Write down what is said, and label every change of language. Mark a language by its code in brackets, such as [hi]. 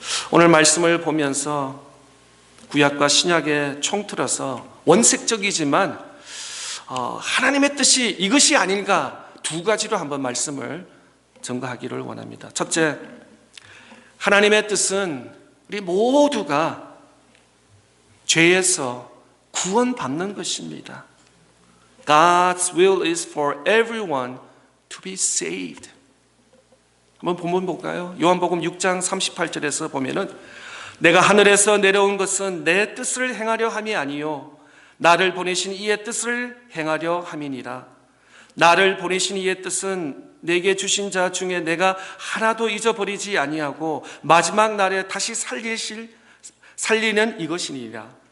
[ko] 오늘 말씀을 보면서 구약과 신약에 총틀어서 원색적이지만 하나님의 뜻이 이것이 아닌가 두 가지로 한번 말씀을 전가하기를 원합니다. 첫째, 하나님의 뜻은 우리 모두가 죄에서 구원받는 것입니다. [en] God's will is for everyone to be saved. [ko] 한번 본문 볼까요? 요한복음 6장 38절에서 보면은 내가 하늘에서 내려온 것은 내 뜻을 행하려 함이 아니요 나를 보내신 이의 뜻을 행하려 함이니라. 나를 보내신 이의 뜻은 내게 주신 자 중에 내가 하나도 잊어버리지 아니하고 마지막 날에 다시 살리는 이것이니라.